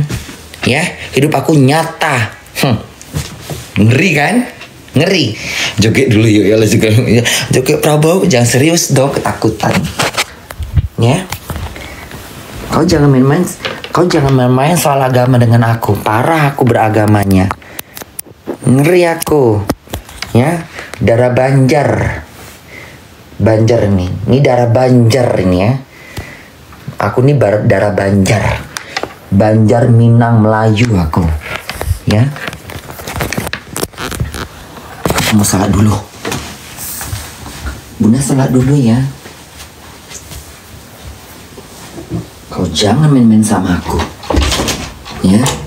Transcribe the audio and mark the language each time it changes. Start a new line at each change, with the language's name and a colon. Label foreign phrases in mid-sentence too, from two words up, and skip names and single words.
Indonesian: Ya. Hidup aku nyata. Ngeri kan? Ngeri. Joget dulu yuk ya, joget Prabowo, jangan serius dong, ketakutan. Ya. Kau jangan main-main soal agama dengan aku. Parah aku beragamanya. Ngeri aku. Ya, darah Banjar. Banjar nih. Ini darah Banjar ini ya. Aku nih darah Banjar. Banjar Minang Melayu aku. Ya. Mau salat dulu. Bunda salat dulu ya. Kau jangan main-main sama aku. Ya.